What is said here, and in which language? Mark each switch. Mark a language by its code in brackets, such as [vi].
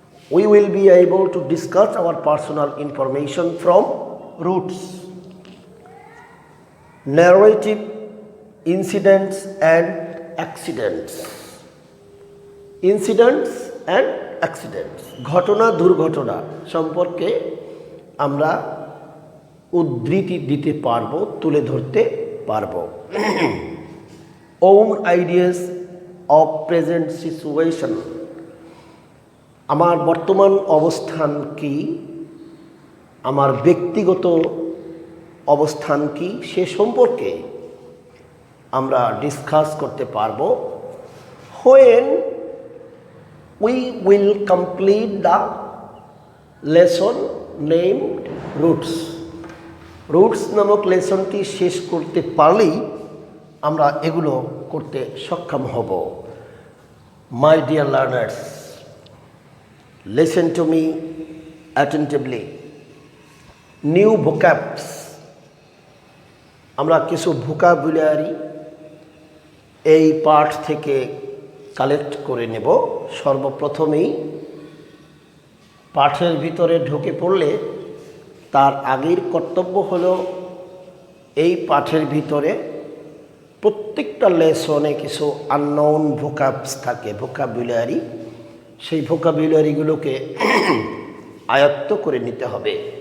[en] We will be able to discuss our personal information from roots. Narrative, incidents and accidents. Incidents and accidents. [bn] ঘটনা দুর্ঘটনা সম্পর্কে আমরা উদ্ধৃতি দিতে পারবো, তুলে ধরতে পারবো। [en] Own ideas of present situation. [bn] আমার বর্তমান অবস্থান কি, আমার ব্যক্তিগত অবস্থান কি, সে সম্পর্কে আমরা ডিসকাস করতে পারবো। [en] When we will complete the lesson named roots. [bn] Roots নামক লেসনটি শেষ করতে পারলেই আমরা এগুলো করতে সক্ষম হব। [en] My dear learners, listen to me attentively. [bn] New vocabs, আমরা কিছু ভোকাবুলারি এই পাঠ থেকে কালেক্ট করে নেব। সর্বপ্রথমেই পাঠের ভিতরে ঢুকে পড়লে তার আগের কর্তব্য হলো এই পাঠের ভিতরে প্রত্যেকটা লেসনে কিছু আননোন ভোকাবস থাকে, ভোকাবুলারি, সেই ভোকাবুলারিগুলোকে আয়ত্ত করে নিতে হবে।